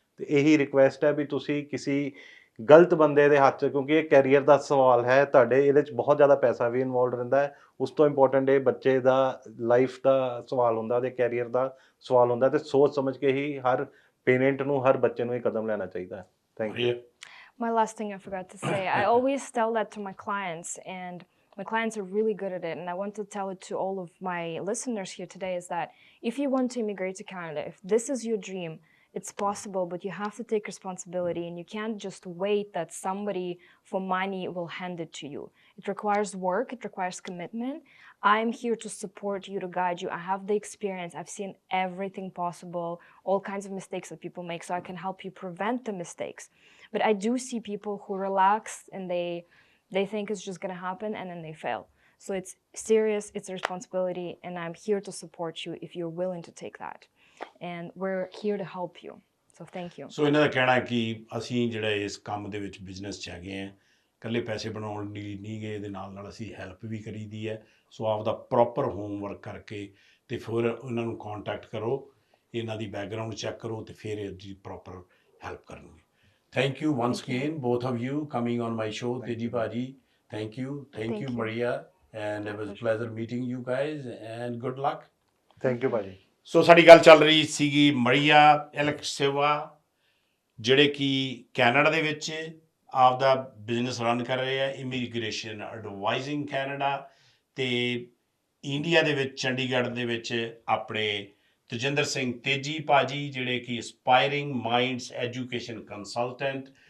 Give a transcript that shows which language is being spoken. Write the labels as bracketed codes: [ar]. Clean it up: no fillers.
[pa] ਤੇ ਇਹੀ ਰਿਕੁਐਸਟ ਹੈ ਵੀ ਤੁਸੀਂ ਕਿਸੇ ਗਲਤ ਬੰਦੇ ਦੇ ਹੱਥ 'ਚ, ਕਿਉਂਕਿ ਇਹ ਕੈਰੀਅਰ ਦਾ ਸਵਾਲ ਹੈ ਤੁਹਾਡੇ, ਇਹਦੇ 'ਚ ਬਹੁਤ ਜ਼ਿਆਦਾ ਪੈਸਾ ਵੀ ਇਨਵੋਲਵ ਰਹਿੰਦਾ ਹੈ। ਉਸ ਤੋਂ ਇੰਪੋਰਟੈਂਟ ਇਹ ਬੱਚੇ ਦਾ ਲਾਈਫ ਦਾ ਸਵਾਲ ਹੁੰਦਾ ਤੇ ਕੈਰੀਅਰ ਦਾ ਸਵਾਲ ਹੁੰਦਾ। ਤੇ ਸੋਚ ਸਮਝ ਕੇ ਹੀ ਹਰ ਪੇਰੈਂਟ ਨੂੰ, ਹਰ ਬੱਚੇ ਨੂੰ ਇਹ ਕਦਮ ਲੈਣਾ ਚਾਹੀਦਾ ਹੈ। [en] Thank you. My last thing I forgot to say, I always tell that to my clients, and my clients are really good at it. And I want to tell it to all of my listeners here today is that if you want to immigrate to Canada, if this is your dream, it's possible, but you have to take responsibility and you can't just wait that somebody for money will hand it to you. It requires work, it requires commitment. I'm here to support you, to guide you. I have the experience. I've seen everything possible, all kinds of mistakes that people make, so I can help you prevent the mistakes. But I do see people who relax and they think it's just going to happen and then they fail. So it's serious, it's a responsibility, and I'm here to support you if you're willing to take that. And we're here to help you. So thank you. [pa] ਸੋ ਇਹਨਾਂ ਦਾ ਕਹਿਣਾ ਕਿ ਅਸੀਂ ਜਿਹੜੇ ਇਸ ਕੰਮ ਦੇ ਵਿੱਚ business 'ਚ ਹੈਗੇ ਹਾਂ, ਇਕੱਲੇ ਪੈਸੇ ਬਣਾਉਣ ਲਈ ਨਹੀਂ ਗਏ, ਇਹਦੇ ਨਾਲ ਨਾਲ ਅਸੀਂ ਹੈਲਪ ਵੀ ਕਰੀਦੀ ਹੈ। ਸੋ ਆਪਦਾ ਪ੍ਰੋਪਰ ਹੋਮਵਰਕ ਕਰਕੇ ਤੇ ਫਿਰ ਉਹਨਾਂ ਨੂੰ ਕੰਟੈਕਟ ਕਰੋ, ਇਹਨਾਂ ਦੀ ਬੈਕਗਰਾਊਂਡ ਚੈੱਕ ਕਰੋ ਤੇ ਫਿਰ ਇਹਦੀ ਪ੍ਰੋਪਰ ਹੈਲਪ ਕਰਨਗੇ। [en] Thank you once again, both of you, coming on my show. Teji Paji, thank you. Thank you, Maria. And it was a pleasure meeting you guys, and good luck. Thank you ਭਾਜੀ। [pa] ਸੋ ਸਾਡੀ ਗੱਲ ਚੱਲ ਰਹੀ ਸੀਗੀ ਮਰੀਆ ਐਲੈਕਸੇਵਾ, ਜਿਹੜੇ ਕਿ Canada ਦੇ ਵਿੱਚ ਆਪਦਾ ਬਿਜ਼ਨਸ ਰਨ ਕਰ ਰਹੇ ਆ, ਇਮੀਗ੍ਰੇਸ਼ਨ ਐਡਵਾਈਜ਼ਿੰਗ ਕੈਨੇਡਾ, ਤੇ ਇੰਡੀਆ ਦੇ ਵਿੱਚ ਚੰਡੀਗੜ੍ਹ ਦੇ ਵਿੱਚ ਆਪਣੇ ਤਜਿੰਦਰ ਸਿੰਘ ਤੇਜੀ ਭਾਜੀ, ਜਿਹੜੇ ਕਿ ਅਸਪਾਇਰਿੰਗ ਮਾਈਂਡਸ ਐਜੂਕੇਸ਼ਨ ਕੰਸਲਟੈਂਟ।